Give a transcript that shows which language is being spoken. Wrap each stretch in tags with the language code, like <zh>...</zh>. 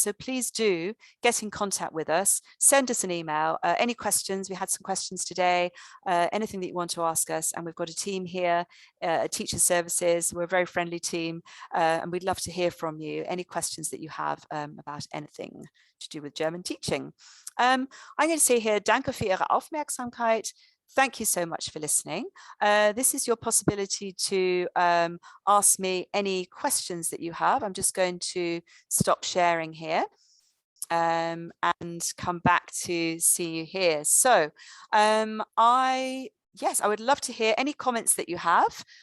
<en>So please do get in contact with us. Send us an email. Any questions? We had some questions today. Anything that you want to ask us. And we've got a team here at Teacher Services. We're a very friendly team. And we'd love to hear from you. Any questions that you have about anything to do with German teaching. I'm going to say here,</en> <de>danke für Ihre Aufmerksamkeit.</de> <en>Thank you so much for listening. This is your possibility to ask me any questions that you have. I'm just going to stop sharing here and come back to see you here. So yes, I would love to hear any comments that you have.</en>